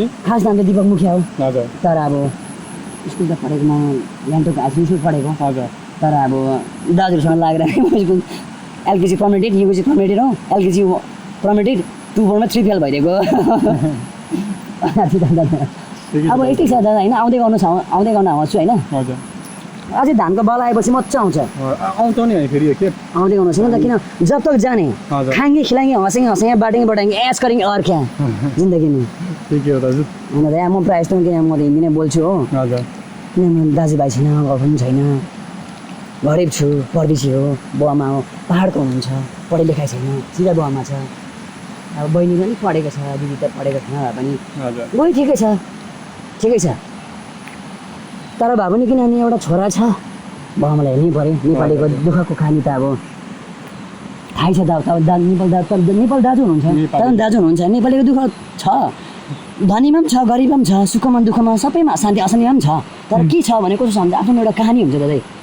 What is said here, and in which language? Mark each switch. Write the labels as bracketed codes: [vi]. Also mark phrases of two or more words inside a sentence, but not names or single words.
[ne] त दिपक मुखिया हो तर अब स्कुल त पढेको म गान्तोक हाई स्कुल पढेको तर अब दाजुहरूसँग लागेर स्कुल [en] LKG permitted UKG permitted [ne] हो [en] LKG permitted [ne] 2-4मा 3 फेल भइदिएको अब यति छ दादा होइन आउँदै गर्नु आउँछु होइन अझै धानको बल आएपछि मजा आउँछ आउँछ नि फेरि के आउँदै गर्नु छैन त किन [hi] जब तक जाने खाएंगे खिलाएंगे हँसेंगे हँसेंगे बाँटेंगे बटाएंगे ऐश करेंगे और क्या जिन्दगी में [ne] ठिकै हो दाजु होइन दादा म प्रायः जस्तो किन म त हिन्दी नै बोल्छु हो किन दाजुभाइ छैन गर्लफ्रेन्ड छैन गरिब छु परदेशी हो बुवामा हो पाहाडको हुनुहुन्छ पढाइ लेखाइ छैन सिधा बुवामा छ अब बहिनी पनि पढेको छ दिदी त पढेको छैन भए पनि गइ ठिकै छ तर भए पनि किनभने एउटा छोरा छ बाबालाई हेर्नै पऱ्यो नेपालीको दुःखको खानी त अब थाहै छ नेपाल दाजु हुनुहुन्छ दाजु हुनुहुन्छ नेपालीको दुःख छ धनीमा पनि छ गरिबमा पनि छ सुखमा दुःखमा सबैमा शान्ति अशान्तिमा पनि छ तर के छ भने कस्तो छ भने आफ्नो एउटा कहानी हुन्छ दादा